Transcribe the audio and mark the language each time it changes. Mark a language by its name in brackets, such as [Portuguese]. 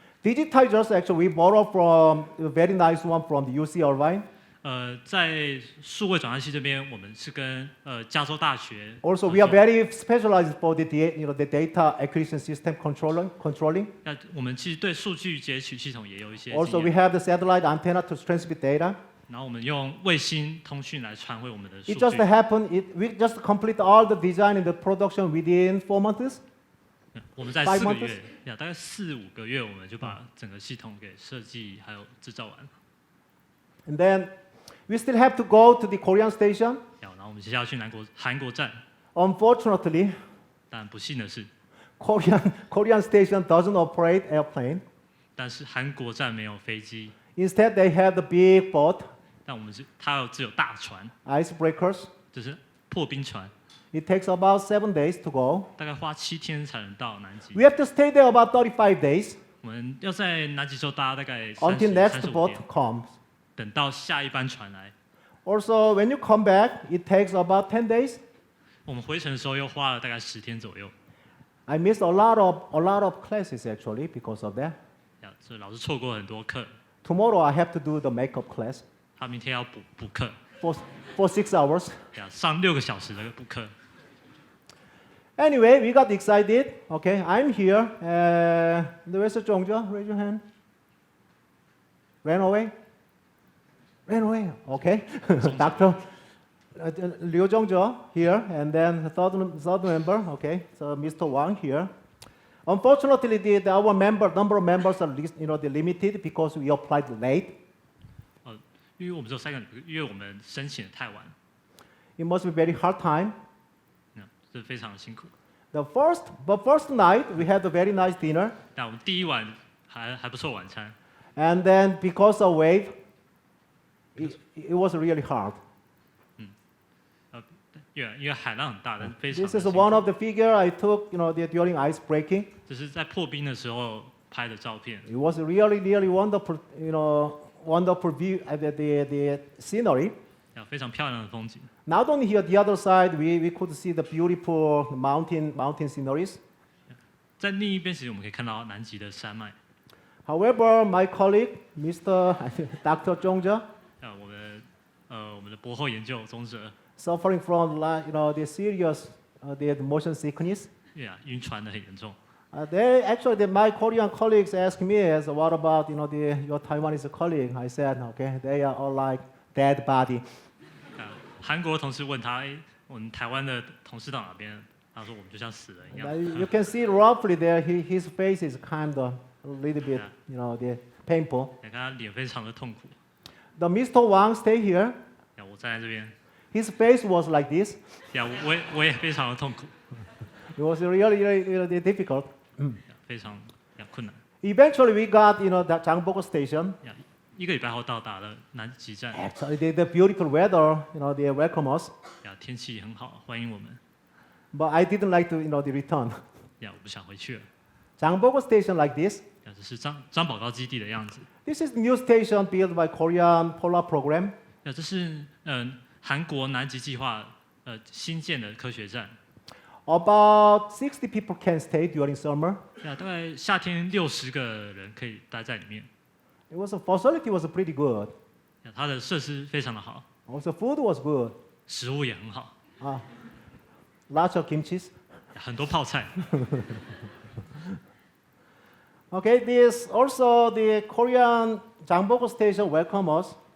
[English] Digitizers, actually, we borrow from a very nice one from the UC Irvine. [Chinese] 在数位转换器这边，我们是跟加州大学。 [English] Also, we are very specialized for the data acquisition system controlling. [Chinese] 我们其实对数据截取系统也有一些经 [English] Also, we [Chinese] 验。 [English] have the satellite antenna to transmit data. [Chinese] 然后我们用卫星通讯来传回我们的数 [English] It [Chinese] 据。 [English] just happened. We just complete all the design and the production within 4 months. [Chinese] 我们在 5 4个 [English] months [Chinese] 月，大概4、5个月，我们就把整个系统给设计还有制造完。 [English] And then we still have to go to the Korean station. [Chinese] 然后我们接下来要去韩国站， [English] Unfortunately, [Chinese] 但不幸的是， [English] Korean station doesn't operate airplane. [Chinese] 但是韩国站没有飞机， [English] Instead, they have the big boat, [Chinese] 但它只有大船， [English] icebreakers. [Chinese] 就是破冰船， [English] It takes about 7 days to go. [Chinese] 大概花7天才能到南极。 [English] We have to stay there about 35 days [Chinese] 我们要在南极洲搭大概 [English] until next [Chinese] 35 [English] boat [Chinese] 天， [English] comes. [Chinese] 等到下一班船来。 [English] Also, when you come back, it takes about 10 days. [Chinese] 我们回程的时候又花了大概10天左右， [English] I missed a lot of classes actually because of that. [Chinese] 所以老师错过很多课。 [English] Tomorrow I have to do the makeup class [Chinese] 他明天要补课， [English] for 6 hours. [Chinese] 上6个小时的补课。 [English] Anyway, we got excited. Okay, I'm here. Where's Zhongzhe? Raise your hand. Ran away? Ran away. Okay. Dr. Liu Zhongzhe here, and then the third member. Okay, so Mr. Wang here. Unfortunately, our number of members are limited because we applied late. [Chinese] 因为我们只有3个，因为我们申请的太晚， [English] It must be very hard time. [Chinese] 这非常的辛苦。 [English] But first night we had a very nice dinner, [Chinese] 但我们第一晚还不错晚餐， [English] and then because of wave, it was really hard. [Chinese] 因为海浪很大，但是非常 [English] This [Chinese] 的 [English] is [Chinese] 辛苦 [English] one of the figure I took, during ice breaking. [Chinese] 这是在破冰的时候拍的照片， [English] It was really, really wonderful, wonderful view at the scenery. [Chinese] 非常漂亮的风景。 [English] Not only here, the other side, we could see the beautiful mountain sceneries. [Chinese] 在另一边，其实我们可以看到南极的山脉。 [English] However, my colleague, Mr. Dr. Zhongzhe, [Chinese] 我们的博后研究宗哲， [English] suffering from the serious the motion sickness. [Chinese] 晕船的很严重。 [English] My Korean colleagues asked me, what about your Taiwanese colleague? I said, okay, they are all like dead body. [Chinese] 韩国同事问他，我们台湾的同事到哪边？他说我们就像死人一样。 [English] You can see roughly there, his face is kind of a little bit, the painful. [Chinese] 你看他脸非常的痛苦。 [English] The Mr. Wang stay here. [Chinese] 我站在这边。 [English] His face was like this. [Chinese] 我也非常的痛苦。 [English] It was really, really, really difficult. [Chinese] 非常困难。 [English] Eventually, we got the Changbok station. [Chinese] 1个礼拜后到达了南极站。 [English] Actually, the beautiful weather, they welcome us. [Chinese] 天气很好，欢迎我们。 [English] But I didn't like to, the return. [Chinese] 我不想回去了。 [English] Changbok station like this. [Chinese] 这是张宝高基地的样子。 [English] This is the new station built by Korean Polar Program. [Chinese] 这是韩国南极计划新建的科学站。 [English] About 60 people can stay during summer. [Chinese] 大概夏天60个人可以待在里面。 [English] Facility was pretty good. [Chinese] 它的设施非常的好。 [English] Also, food was good. [Chinese] 食物也很好。 [English] Lots of kimchi. [Chinese] 很多泡菜。 [English] Okay, this also the Korean Changbok station welcome us.